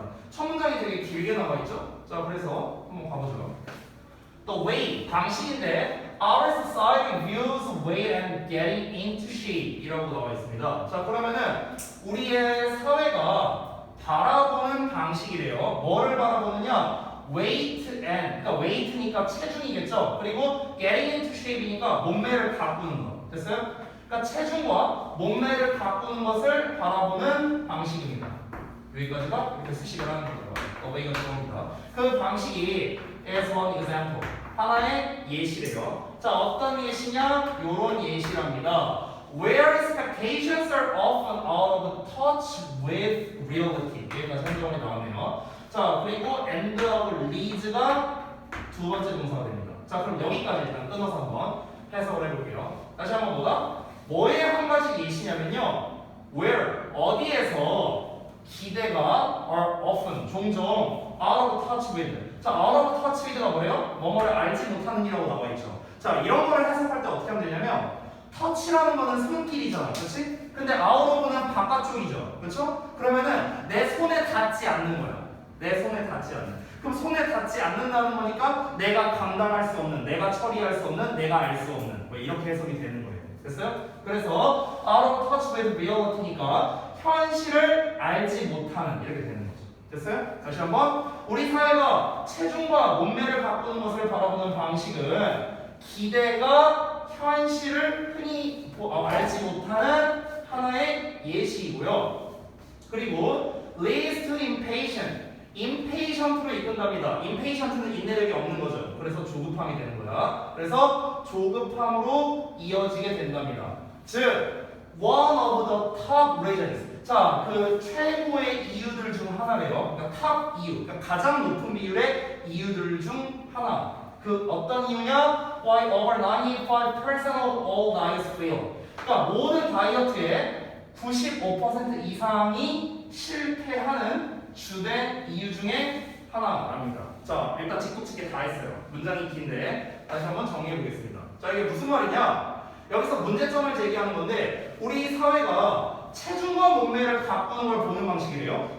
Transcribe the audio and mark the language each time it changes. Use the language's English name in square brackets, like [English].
[Korean] 첫 문장이 되게 길게 나와 있죠? 자, 그래서 한번 가보죠. [English] The way, [Korean] 방식인데 [English] our society views weight and getting into shape [Korean] 이라고 나와 있습니다. 자, 그러면은 우리의 사회가 바라보는 방식이래요. 뭐를 바라보느냐? weight and, 그러니까 weight니까 체중이겠죠. 그리고 getting into shape이니까 몸매를 가꾸는 거. 됐어요? 그러니까 체중과 몸매를 가꾸는 것을 바라보는 방식입니다. 여기까지가 이렇게 수식을 하는 거죠. 이건 좋습니다. 그 방식이 [English] is one example. [Korean] 하나의 예시래요. 자, 어떤 예시냐? 요런 예시랍니다. [English] Where expectations are often out of touch with reality. [Korean] 여기까지 한정이 나오네요. 자, 그리고 end하고 leads가 두 번째 동사가 됩니다. 자, 그럼 여기까지 일단 끊어서 한번 해석을 해볼게요. 다시 한번 뭐의 한 가지 예시냐면요. [English] Where, [Korean] 어디에서 기대가 [English] are often, [Korean] 종종 [English] out of touch with. [Korean] 자, out of touch with가 뭐예요? 뭐뭐를 알지 못하는 이라고 나와 있죠. 자, 이런 거를 해석할 때 어떻게 하면 되냐면 터치라는 거는 손길이잖아, 그렇지? 근데 out of는 바깥쪽이죠, 그렇죠? 그러면은 내 손에 닿지 않는 거야. 내 손에 닿지 않는. 그럼 손에 닿지 않는다는 거니까 내가 감당할 수 없는, 내가 처리할 수 없는, 내가 알 수 없는. 뭐 이렇게 해석이 되는 거예요. 됐어요? 그래서 [English] out of touch with reality [Korean] 니까 현실을 알지 못하는 이렇게 되는 거죠. 됐어요? 다시 한번 우리 사회가 체중과 몸매를 바꾸는 것을 바라보는 방식은 기대가 현실을 흔히 알지 못하는 하나의 예시이고요. 그리고 [English] leads to impatient. [Korean] impatient로 이끈답니다. impatient는 인내력이 없는 거죠. 그래서 조급함이 되는 거야. 그래서 조급함으로 이어지게 된답니다. [English] 즉, one of the top reasons. [Korean] 자, 그 최고의 이유들 중 하나래요. 그러니까 top 이유, 그러니까 가장 높은 비율의 이유들 중 하나. 그 어떤 이유냐? [English] Why over 95% of all diets fail. [Korean] 그러니까 모든 다이어트의 95% 이상이 실패하는 주된 이유 중에 하나랍니다. 자, 일단 짚고 다 했어요. 문장이 긴데 다시 한번 정리해 보겠습니다. 자, 이게 무슨 말이냐? 여기서 문제점을 제기하는 건데 우리 사회가 체중과 몸매를 가꾸는 걸 보는 방식이래요.